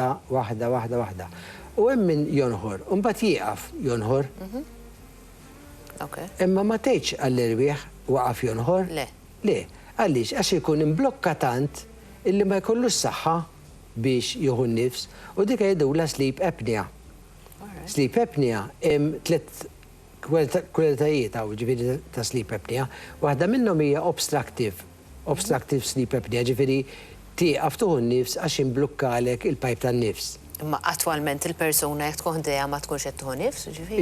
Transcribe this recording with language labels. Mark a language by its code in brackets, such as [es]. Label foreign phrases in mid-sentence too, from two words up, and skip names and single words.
[mt] U hemm min jonħor, u mbagħad jieqaf jonħor. Imma ma tgħidx għall-irwieħ waqaf jonħor. Le, għaliex għax ikun imblokka tant illi ma jkollux saħħa biex jieħu nnifs u dik jgħidula [en] sleep apnea. Sleep apnea [mt] hemm tliet kwalitajiet ġifieri ta' [en] sleep apnea, [mt] waħda minnhom hija [en] obstructive sleep apnea, [mt] ġifieri tieqaf tuħu nnifs għax imblukkalek il-pajp tan-nifs. Imma attwalment il-persuna jekk tkun dejja ma tkunx qed tieħu nifs, ġifieri?